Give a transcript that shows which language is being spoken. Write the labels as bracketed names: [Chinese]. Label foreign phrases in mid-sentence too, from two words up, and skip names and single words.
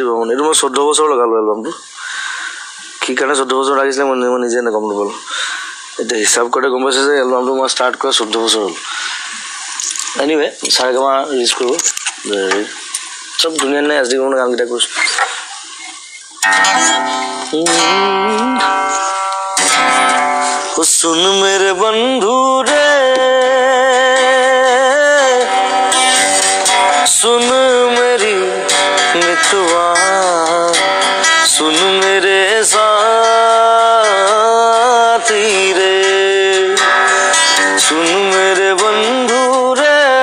[Assamese] বৰ্মন এইটো মই 14 বছৰ লগালোঁ এলবামটো কি কাৰণে 14 বছৰ লাগিছিলে মই নিজে গম নাপালোঁ এতিয়া হিচাপ কৰোঁতে গম পাইছোঁ যে এলবামটো মই ষ্টাৰ্ট কৰা 14 বছৰ হ'ল এনিৱে চাৰেগামা ৰিলিজ কৰিব চব ধুনীয়া ধুনীয়া এছ.ডি. বৰ্মনৰ গানকেইটা কৰিছোঁ [Hindi] सुन मेरे बंधु रे सुन मेरी मितवा सुन मेरे साथी रे सुन मेरे बंधु रे